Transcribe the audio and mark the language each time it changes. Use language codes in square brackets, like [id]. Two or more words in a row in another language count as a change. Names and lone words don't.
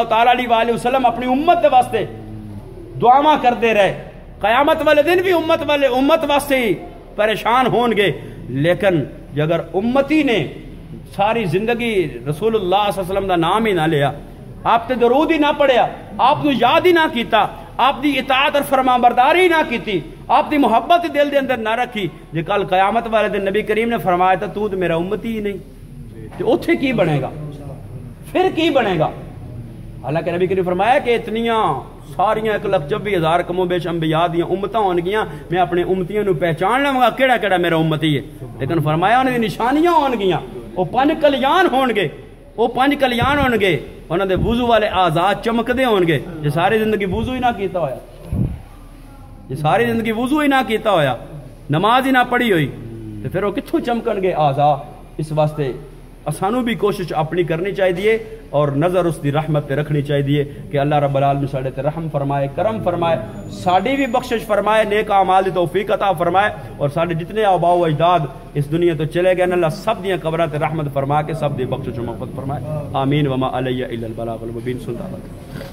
[ar] تعالی علیہ وآلہ وسلم [pa] اپنی امت دے واسطے دعاواں کرتے رہے، قیامت والے دن بھی امت واسطے ہی پریشان ہون گے، لیکن اگر امتی نے ساری زندگی رسول اللہ [ar] صلی اللہ علیہ وسلم [pa] دا نام ہی نہ لیا، آپ تے درود ہی نہ پڑھیا، آپ کو یاد ہی نہ کیتا، آپ دی اطاعت اور فرمان برداری نہ کیتی، آپ دی محبت دل دے اندر نہ رکھی، جے کل قیامت والے دن نبی کریم نے فرمایا تھا تو میرا امتی ہی نہیں، تو اتھے کی بنے گا؟ پھر کی بنے گا؟ حالانکہ نبی کریم فرمایا کہ اتنیاں ساریاں 1,24,000 کم و بیش انبیاء دیاں امتاں ہون گیاں، میں اپنے امتیاں نو پہچان لواں کیڑا کیڑا میرا امتی ہے، لیکن فرمایا انہاں دی نشانیاں ہون گیاں، وہ 5 کلیان ہون گے، وہ 5 کلیان ہون گے، انہاں دے وضو والے اعضاء چمکدے ہون گے، جے ساری زندگی وضو ہی نہ کیتا ہویا، جے ساری زندگی وضو ہی نہ کیتا ہویا، نماز ہی نہ پڑھی ہوئی، تو پھر وہ کتھوں چمکن گے اعضاء؟ اس واسطے اسانو بھی کوشش اپنی کرنی چاہیے اور نظر اس دی رحمت پہ رکھنی چاہیے کہ [ar] اللہ رب العالمین [pa] ساڈے تے رحم فرمائے، کرم فرمائے، ساڈی بھی بخشش فرمائے، نیک اعمال دی توفیق عطا فرمائے، اور ساڈے جتنے آباء و اجداد اس دنیا تو چلے گئے اللہ سب دیاں قبراں تے رحمت فرما کے سب دی بخشش و مغفرت فرمائے، آمین [ar] وما علی الا البلاغ المبین۔